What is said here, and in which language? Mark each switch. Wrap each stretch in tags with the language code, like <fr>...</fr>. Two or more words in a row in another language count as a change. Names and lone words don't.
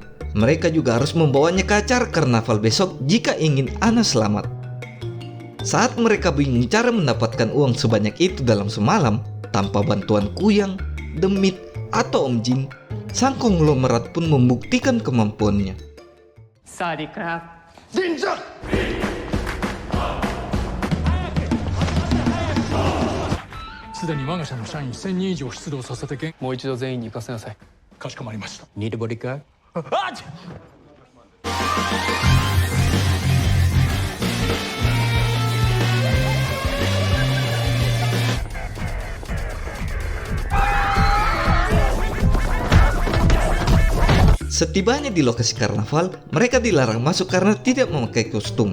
<id>Mereka juga harus membawanya ke acara karnaval besok jika ingin Ana selamat. Saat mereka bingung cara mendapatkan uang sebanyak itu dalam semalam, tanpa bantuan Kuyang, Demit, atau Om Jin, sang konglomerat pun membuktikan kemampuannya.</id> <zh>萨迪克拉，立正。</zh> <ja>すでに我が社の社員1000人以上出動させて現。もう一度全員に行かせなさい。かしこまりました。</ja> <en>Need a bodyguard? あっ。</en> <id>Setibanya di lokasi karnaval, mereka dilarang masuk karena tidak memakai kostum.</id>